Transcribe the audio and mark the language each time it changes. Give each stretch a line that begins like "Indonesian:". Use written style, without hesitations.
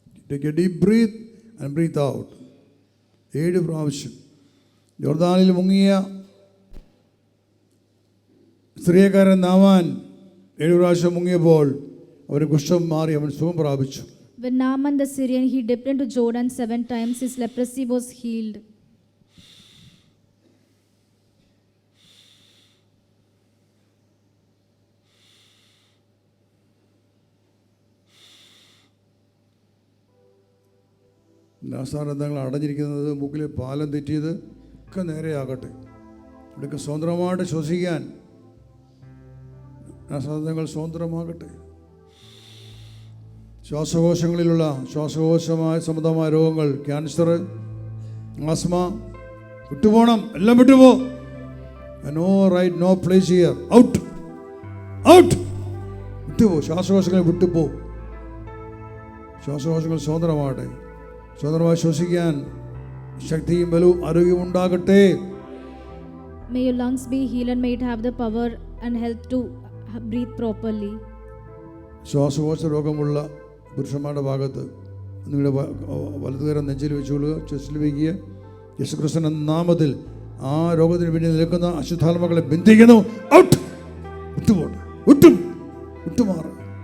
English: Take a deep breath and breathe out.
Malayalam: 7 പ്രാവശ്യം. യോർദാനിൽ മുങ്ങിയ സ്ത്രീയക്കാരൻ നാമാൻ 7 പ്രാവശ്യം മുങ്ങിയപ്പോൾ അവന് കുഷ്ഠം മാറി, അവൻ സുഖം പ്രാപിച്ചു.
English: When Naaman the Syrian, he dipped into Jordan 7 times, his leprosy was healed.
Malayalam: നാസാരന്ധങ്ങൾ അടഞ്ഞിരിക്കുന്നത്, മൂക്കിലെ പാലം തെറ്റിയത് ഒക്കെ നേരെയാകട്ടെ. ഇവിടെയൊക്കെ സ്വതന്ത്രമായിട്ട് ശ്വസിക്കാൻ നാസാരന്ധങ്ങൾ സ്വതന്ത്രമാകട്ടെ. ശ്വാസകോശങ്ങളിലുള്ള ശ്വാസകോശമായ സംബന്ധമായ രോഗങ്ങൾ, ക്യാൻസർ, ആസ്മ വിട്ടുപോകണം. എല്ലാം വിട്ടുപോ.
English: No right, no place here. Out.
Malayalam: വിട്ടുപോ. ശ്വാസകോശങ്ങൾ വിട്ടുപോ. ശ്വാസകോശങ്ങൾ സ്വതന്ത്രമാകട്ടെ. സ്വതന്ത്രമായി ശ്വസിക്കാൻ ശക്തിയും ബലവും ആരോഗ്യവും ഉണ്ടാകട്ടെ.
English: May your lungs be healed and may it have the power and health to breathe properly.
Malayalam: ശ്വാസകോശ രോഗമുള്ള പുരുഷന്മാരുടെ ഭാഗത്ത് നിങ്ങളുടെ വലതുകരം നെഞ്ചിൽ വെച്ചുകൊള്ളുക, ചെസ്റ്റിൽ വയ്ക്കുക. യേശുക്രിസ്തുവിന്റെ നാമത്തിൽ ആ രോഗത്തിന് വേണ്ടി നിൽക്കുന്ന അശുദ്ധാത്മാക്കളെ ബന്ധിക്കുന്നു. ഔട്ട്. വിട്ടുപോട്ടെ. വിട്ടുമാറ്.